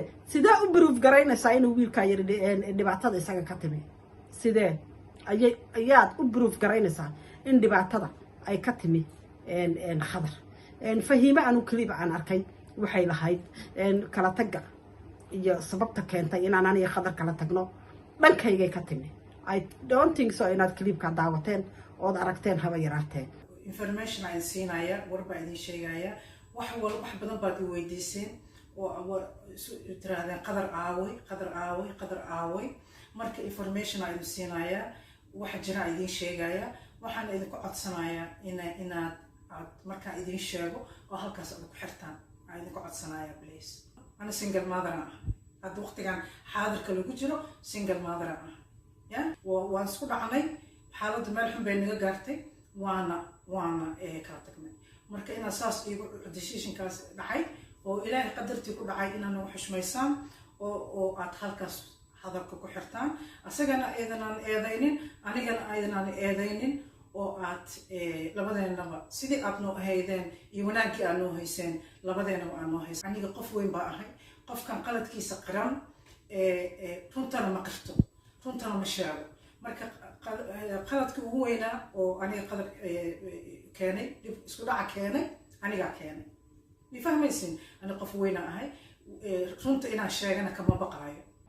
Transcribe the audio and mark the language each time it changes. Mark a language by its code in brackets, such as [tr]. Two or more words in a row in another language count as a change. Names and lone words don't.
[so] sida u proof garaynaysa inuu wiilka yar dhibaatada isaga ka timi sidee ayaad u proof garaynaysa in dhibaatada ay ka timi khadar fahiima anu clip aan arkay waxay lahayd kala taga iyo sababta keentay in aan aniga khadar kala tagno dhankayga ka timi [en] I don't think so [so] inaad clipka daawateen oo aragteen haba yaraatee information aan siinaya warba idin sheegaya wax badan baad u weydiiseen oo tiraadeen qadar aaway marka information aan siinaya wax jira idin sheegaya waxaan idin ku codsanaya inaad marka idin sheego oo halkaas aad ku xirtaan aan idin ku codsanaya [en] please ana single mother [so] ah waqtigan xaadirka lagu jiro [en] single mother [so] ah ya waan isku dhacnay xaaladdu meel xun bay naga gaartay waana kala tagnay marka ina saas igu decisionkaas dhacay oo ilaahay qadartii ku dhacay inaanu xushmaysaan oo aad halkaas hadalka ku xirtaan asagana eedanaan eedaynin anigana aydanaan eedaynin oo aad labadeenaba sidii aad noo ahaydeen iyo wanaagii aad noo hayseen labadeenaba aad noo hayseen aniga qof weyn baa ahay qofkan qaladkiisa qiran runtana ma qirto runtana ma sheego marka qaladka ugu weynaa oo aniga qalad keenay dib isku dhaca keenay anigaa keenay ma fahmaysin ani qof weyna ahay runta inaan sheegana kama baqaayo